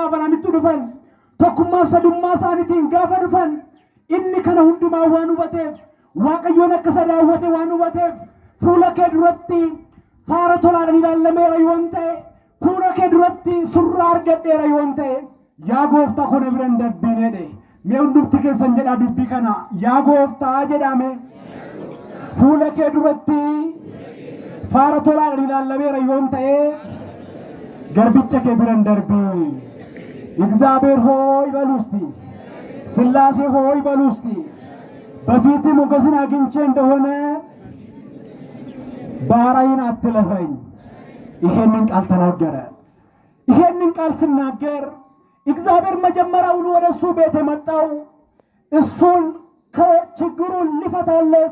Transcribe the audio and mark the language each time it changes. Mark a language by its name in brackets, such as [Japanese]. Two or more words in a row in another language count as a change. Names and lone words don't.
[Oromo] Abrahaamitti dhufan tokkummaaf sadummaa isaaniitiin gaafa dhufan inni kana hundumaa waan hubateef Waaqayyoon akka isa daawwate waan hubateef fuula kee duratti faara tolaadhaan ilaalameera yoon ta'e fuula kee duratti surraa argadheera yoon ta'e yaa gooftaa kona biran darbineedhe mee hundumti keessan jedhaa dubbii kana yaa gooftaa jedhame fuula kee duratti faara tolaadhaan ilaalameera yoon ta'e garbicha kee biran darbii [Amharic] እግዚአብሔር ሆይ በሉ እስቲ ስላሴ ሆይ በሉ እስቲ በፊት ሞገስን አግኝቼ እንደሆነ ባሪያህን አትለፈኝ ይሄንን ቃል ተናገረ ይሄንን ቃል ሲናገር እግዚአብሔር መጀመሪያውኑ ወደሱ ቤት የመጣው እሱን ከችግሩ ሊፈታለት